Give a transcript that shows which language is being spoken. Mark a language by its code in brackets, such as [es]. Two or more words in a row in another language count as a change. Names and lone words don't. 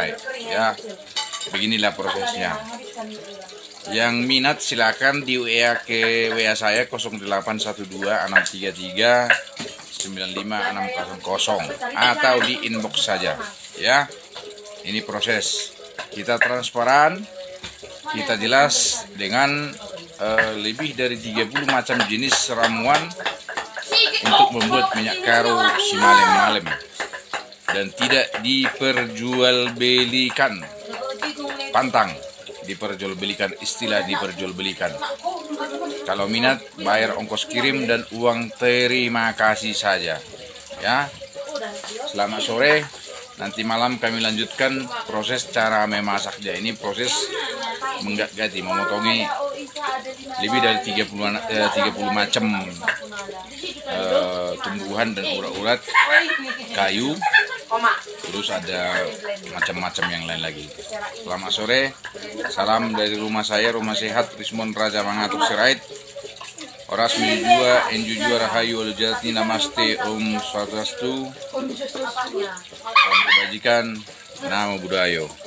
[id] Ya, beginilah prosesnya. Yang minat silakan di WA ke WA saya 0812 633 95600 atau di inbox saja. Ya, ini proses. Kita transparan, kita jelas dengan lebih dari 30 macam jenis ramuan untuk membuat minyak karo si malem-malem dan tidak diperjualbelikan. Pantang diperjualbelikan, istilah diperjualbelikan. Kalau minat bayar ongkos kirim dan uang terima kasih saja. Ya. Selamat sore. Nanti malam kami lanjutkan proses cara memasaknya. Ini proses menggat-gati, memotongi lebih dari 30 macam tumbuhan dan urat-urat kayu. Terus ada macam-macam yang lain lagi. Selamat sore. Salam dari rumah saya, Rumah Sehat Rismon Raja Mangatuk Sirait. Oras menjua, enjujua rahayu alujati namaste om swastiastu. Salam kebajikan, [pi] namo budayo.